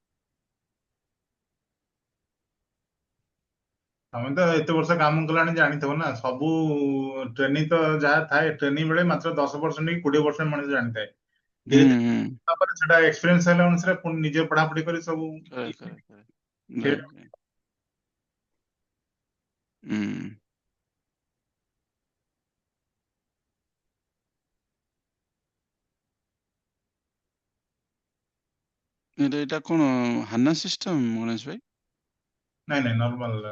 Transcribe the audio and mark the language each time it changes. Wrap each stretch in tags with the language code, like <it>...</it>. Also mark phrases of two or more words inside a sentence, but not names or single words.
<or>ତମେ ତ ଏତେ ବର୍ଷ କାମ କଲାଣି ଜାଣିଥିବ ନା, ସବୁ ଟ୍ରେନିଂ ତ ଯାହା ଥାଏ ଟ୍ରେନିଂ ବେଳେ ମାତ୍ର 10% କି 20% ମଣିଷ ଜାଣିଥାଏ। ହୁଁ ଧୀରେ ଧୀରେ ହୁଁ ତାପରେ ସେଟା ଏକ୍ସପିରିଏନ୍ସ ହେଲା ଅନୁସାରେ ପୁଣି ନିଜେ ପଢାପଢି କରି ସବୁ</or> <en>correct, correct, correct.</en> <or>ସେ-</or> <en>Right, right.</en> <or>ହୁଁ ଏଇଟା କଣ ହାନା ସିଷ୍ଟମ ଗଣେଶ ଭାଇ? ନାଇଁ ନାଇଁ ନର୍ମାଲ।</or>